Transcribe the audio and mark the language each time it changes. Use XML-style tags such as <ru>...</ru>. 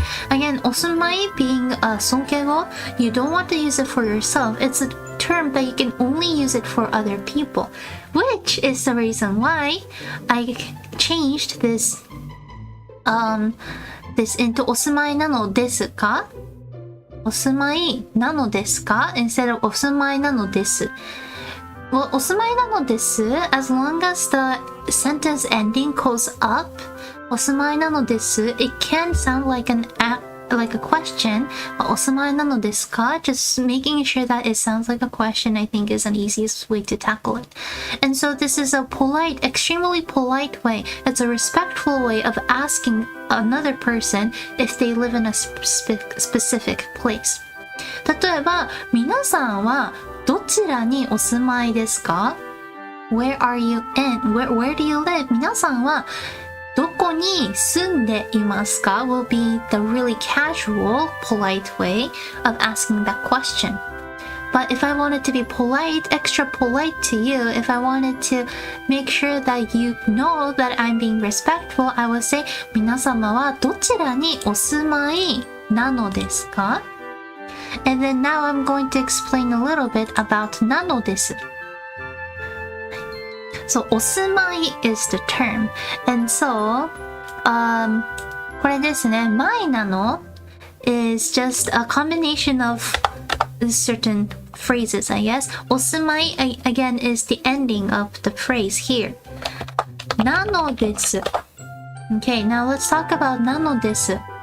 <en>Again, お住まい being a 尊敬語, you don't want to use it for yourself. It's a term that you can only use it for other people, which is the reason why I changed this into</en> <ja>お住まいなのですか? お住まいなのですか?</ja> <en>instead of お住まいなのです。 Well, お住まいなのです as long as the sentence ending goes up, お住まいなのです it can sound like a question.</en> <ja>お住まいなのですか?</ja> <en>Just making sure that it sounds like a question, I think, is an easiest way to tackle it. And so this is a polite, extremely polite way. It's a respectful way of asking another person if they live in a specific place.</en> <ja>例えば、皆さんはどちらにお住まいですか?</ja> <en>Where are you in? Where do you live?</en> <ja>皆さんはどこに住んでいますか</ja> <en>will be the really casual, polite way of asking that question. But if I wanted to be polite, extra polite to you, if I wanted to make sure that you know that I'm being respectful, I would say,</en> <ja>皆様はどちらにお住まいなのですか?</ja> <en>And then now I'm going to explain a little bit about なのです。 So, お住まい is the term.</en> <ja>And so, これですね。</ja> <en>my なの is just a combination of certain phrases, I guess. お住まい again is the ending of the phrase here.</en> <ja>なのです。</ja> <en>Okay, now let's talk about なのです。</en>